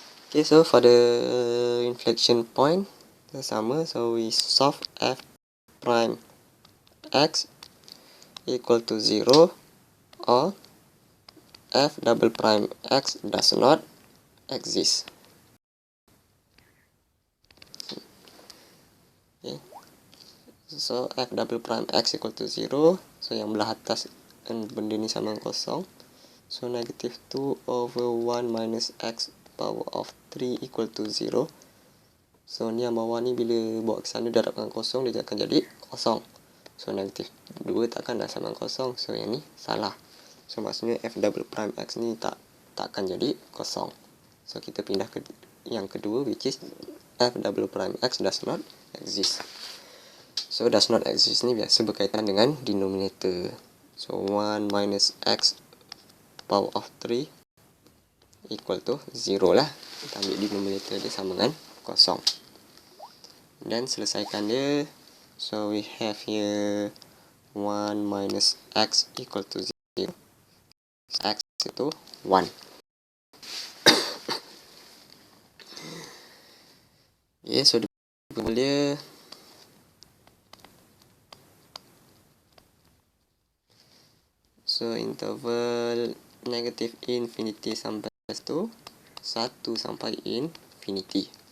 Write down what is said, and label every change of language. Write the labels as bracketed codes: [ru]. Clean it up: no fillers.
[en] Okay, so for the inflection point sama, so we solve f prime x equal to 0 or f double prime x does not exist. Okay. So f double prime x equal to 0. So [ms] yang belah atas benda ni sama dengan kosong. [en] So negative 2 over 1 minus x power of 3 equal to 0. [ms] So ni yang bawah ni bila bawa ke sana darab dengan kosong, dia akan jadi kosong. So negatif 2 takkan dah sama dengan kosong. So yang ni salah. So maksudnya f double prime x ni takkan jadi kosong. [en] So [ms] kita pindah ke yang kedua, [en] which is f double prime x does not exist. [ms] So does not exist ni biasa berkaitan dengan denominator. [en] So 1 minus x power of 3 equal to 0 lah. [ms] Kita ambil denominator dia sama dengan kosong. Dan selesaikan dia. [en] So we have here 1 minus x equal to 0. [ms] X itu 1. [en] Okay, so dia so interval negative infinity sampai to 1 sampai infinity.